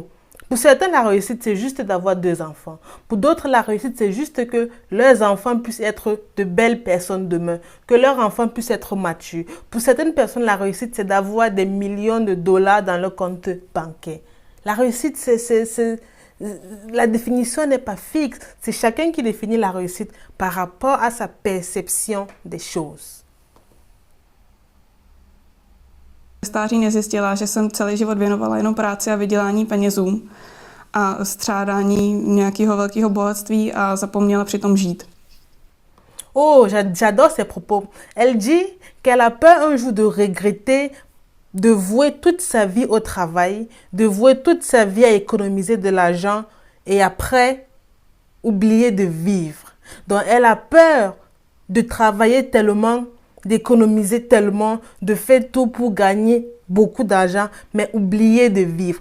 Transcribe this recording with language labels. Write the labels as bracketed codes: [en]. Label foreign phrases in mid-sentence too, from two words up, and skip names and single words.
[fr] Pour certains, la réussite, c'est juste d'avoir 2 enfants. Pour d'autres, la réussite, c'est juste que leurs enfants puissent être de belles personnes demain, que leurs enfants puissent être matures. Pour certaines personnes, la réussite, c'est d'avoir des millions de dollars dans leur compte bancaire. La réussite, la définition n'est pas fixe. C'est chacun qui définit la réussite par rapport à sa perception des choses. [cs] Ve stáří nezjistila, že jsem celý život věnovala jenom práci a vydělání penězům a střádání nějakého velkého bohatství a zapomněla přitom žít. [fr] Oh, j'adore ses propos. Elle dit qu'elle a peur un jour de regretter de vouer toute sa vie au travail, de vouer toute sa vie à économiser de l'argent et après oublier de vivre. Donc elle a peur de travailler tellement, d'économiser tellement, de faire tout pour gagner beaucoup d'argent, mais oublier de vivre.